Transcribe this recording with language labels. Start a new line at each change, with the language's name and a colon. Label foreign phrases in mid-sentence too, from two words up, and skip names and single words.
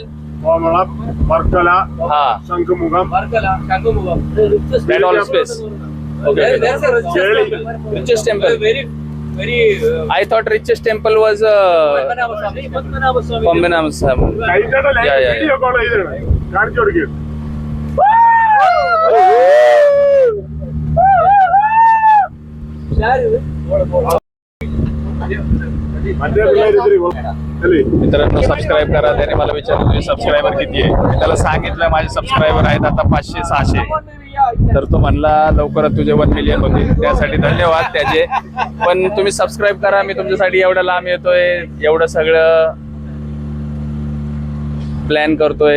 English: Markala, Ha, Sankamugam, Varkala, Shangumugam. that all space. Okay. There's a richest temple. Richest temple. Very. I thought richest temple was Padmanabha Swami. Pambinam Swami. Yeah. video call
Malayalam: കാണിച്ചു കൊടുക്കും. മറ്റേ പിള്ളേർ ഇത്തിരി അല്ലേ
Marathi: मित्रांनो सबस्क्राईब करा. त्याने मला विचारलं तुझे सबस्क्रायबर किती आहे. मी त्याला सांगितलं माझे सबस्क्रायबर आहेत आता 500-600. तर तो म्हणला लवकरच तुझे 1 मिलियन होतील. त्यासाठी धन्यवाद त्याचे. पण तुम्ही सबस्क्राईब करा. मी तुमच्यासाठी एवढं लांब येतोय, एवढं सगळं प्लॅन करतोय.